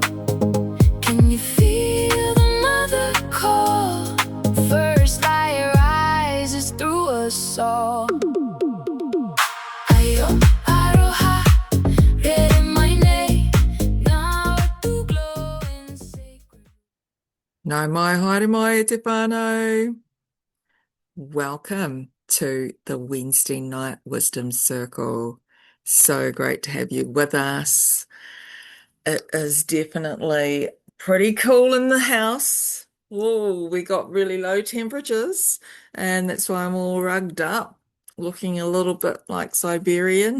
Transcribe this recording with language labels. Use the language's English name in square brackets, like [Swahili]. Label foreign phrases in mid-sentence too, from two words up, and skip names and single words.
[English] Can you feel the mother call? First light rises through us all. Ayo, aroha, red in my name, now to glow in sacred. [Māori] Nau mai, haere mai te whānau. [English] Welcome to the Wednesday Night Wisdom Circle. So great to have you with us. It is definitely pretty cool in the house. Oh, we got really low temperatures, and that's why I'm all rugged up, looking a little bit like Siberian.